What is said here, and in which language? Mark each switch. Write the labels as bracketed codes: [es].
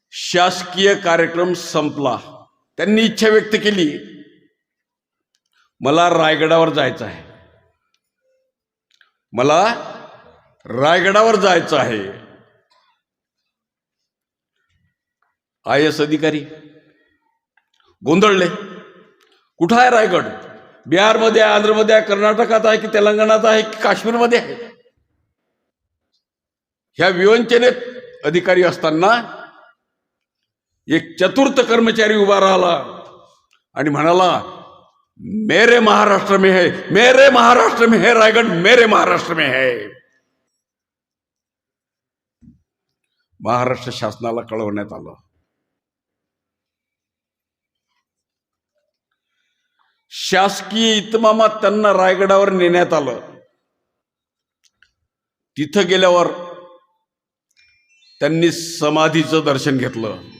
[mr] शासकीय कार्यक्रम संपला. त्यांनी इच्छा व्यक्त केली, मला रायगडावर जायचं आहे, मला रायगडावर जायचं आहे. IAS अधिकारी गोंधळले. कुठं आहे रायगड? बिहारमध्ये आहे, आंध्रमध्ये आहे, कर्नाटकात आहे की तेलंगणात आहे की काश्मीरमध्ये आहे? ह्या विवंचनेत अधिकारी असताना एक चतुर्थ कर्मचारी उभा राहिला आणि म्हणाला, [hi] मेरे महाराष्ट्र में है, मेरे महाराष्ट्र में है रायगड, मेरे महाराष्ट्र में है. [mr] महाराष्ट्र शासनाला कळवण्यात आलं. शासकीय इतमामात त्यांना रायगडावर नेण्यात आलं. तिथं गेल्यावर त्यांनी समाधीचं दर्शन घेतलं.